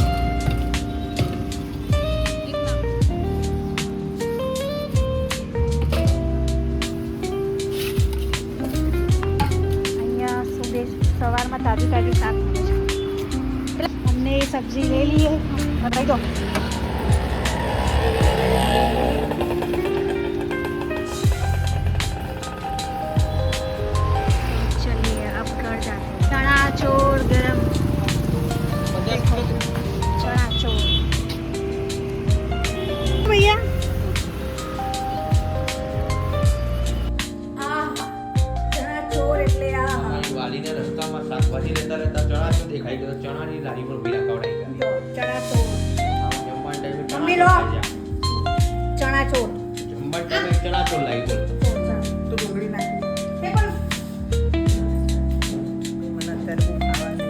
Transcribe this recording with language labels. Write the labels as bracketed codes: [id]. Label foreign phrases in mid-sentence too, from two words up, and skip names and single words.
[gu] અહીંયા સવારમાં તાજું તાજું શાક મળે છે. અમને એ સબ્જી લઈ લઈએ. બતાવી દો. [hi] चलिए अब घर जाते हैं. चना चोर गरम चना चोर भैया चना चोर એટલે [gu] અમારી વાલીને રસ્તામાં શાકભાજી લેતા લેતા ચણા તો દેખાઈ ગયો. ચણાની લારી પર ભીડા કવડાઈ ગયા. ચણા ચોર જમવા ટાઈમે મમ્મી લો. ચણા ચોર જમવા ટાઈમે ચણા ચોર લાવી દો. તો ડુંગળી નાખી એ પણ મને અત્યારે બહુ ખાવાની